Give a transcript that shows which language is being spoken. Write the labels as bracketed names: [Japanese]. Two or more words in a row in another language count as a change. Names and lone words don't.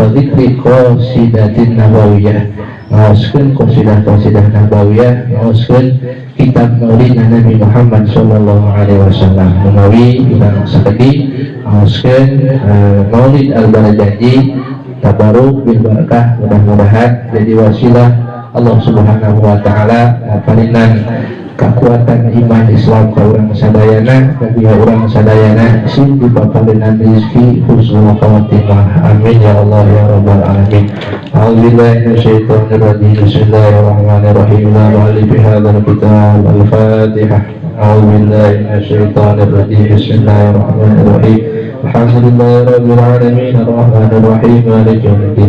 [Arabic] ذكر قصيدة نبوية [Sundanese] ngaoskeun qasidah nabawiyah ngaoskeun kitab maulid Nabi Muhammad [Arabic] صلى الله عليه وسلم [Sundanese] menawi urang sakedi ngaoskeun maulid al-barajanji [Arabic] تبركا بالبركة, [Sundanese] mudah-mudahan jadi wasilah Allah [Arabic] سبحانه وتعالى [Sundanese] ngapalinan kekuatan iman Islam ka urang sadayana, bagi urang sadayana sing dipapalinan rezeki [Arabic] حسن الخاتمة. آمين يا الله يا رب العالمين. أعوذ بالله من الشيطان الرجيم. بسم الله الرحمن الرحيم. لمؤلف هذا الكتاب الفاتحة. أعوذ بالله من الشيطان الرجيم. بسم الله الرحمن الرحيم. الحمد لله رب العالمين الرحمن الرحيم مالك يوم الدين.